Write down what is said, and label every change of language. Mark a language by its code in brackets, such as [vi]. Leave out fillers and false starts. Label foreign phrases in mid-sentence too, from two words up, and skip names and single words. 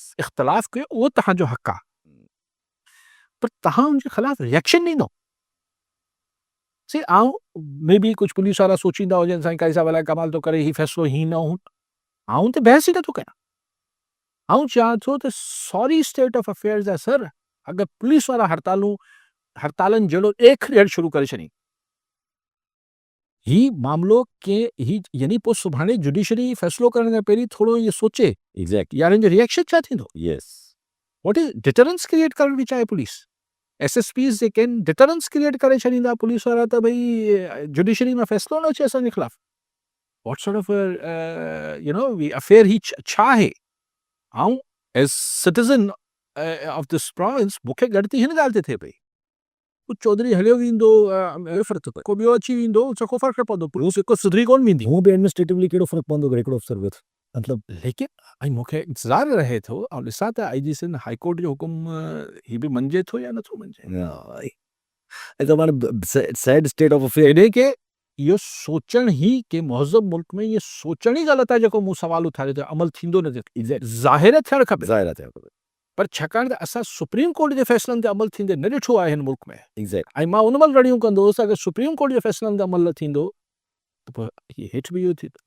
[sd] इख़्तिलाफ़ कयो उहो तव्हांजो हक़ आहे पर तव्हां हुनजे ख़िलाफ़ रिएक्शन ॾींदो सी मे बी कुझु पुलिस वारा सोचींदा हुजनि साईं काई साहिब अलाए कमाल थो करे ही फ़ैसिलो ही न हो आऊं त बहस ई नथो कयां आऊं चाहियां थो त [en] sorry state of affairs [sd] आहे सर अगरि पुलिस वारा हड़तालनि जहिड़ो ॾेख ॾियणु शुरू करे छॾी ही मामिलो के ही यानी पोइ सुभाणे जुडिशरी फ़ैसिलो करण खां पहिरीं थोरो इहो सोचे एग्ज़ैक्टली यार हिन जो रिएक्शन छा थींदो यस [en] what is deterrence create [sd] करण बि चाहे पुलिस SSPs जेके आहिनि [en] deterrence create [sd] करे छॾींदा पुलिस वारा त भई जुडिशरी में फ़ैसिलो न अचे असांजे ख़िलाफ़ [en] what sort of affair [sd] ही छा आहे ऐं [en] as citizen of this province [sd] मूंखे गणती हिन ॻाल्हि ते थिए पई कुझु चौधरी हलियो वेंदो फ़र्क़ु पए को ॿियो अची वेंदो चको फ़र्क़ु पवंदो पुलिस हिकु सुधरी कोन वेंदी हूअं बि एडमिनिस्ट्रेटिवली कहिड़ो फ़र्क़ु पवंदो अगरि हिकिड़ो अफ़सर वियो मतिलबु लेकिन ऐं मूंखे इंतज़ारु रहे थो ऐं ॾिसां त IG सिंध हाई कोर्ट जो हुकुम ही बि मञिजे थो या नथो मञिजे [en] sad state of affair [sd] एॾे के इहो सोचण ई के महज़ब मुल्क में इहो सोचण ई ग़लति आहे जेको मूं सुवाल उथारियो त अमल थींदो न थिए ज़ाहिर थियणु खपे ज़ाहिर आहे पर छाकाणि त असां सुप्रीम कोर्ट जे फ़ैसिलनि ते अमल थींदे न ॾिठो आहे हिन मुल्क में एग्ज़ैक्ट ऐं मां उन महिल रड़ियूं कंदो हुउसि अगरि सुप्रीम कोर्ट जे फ़ैसिलनि ते अमल न थींदो त पोइ इहे हेठि बि इहो थींदो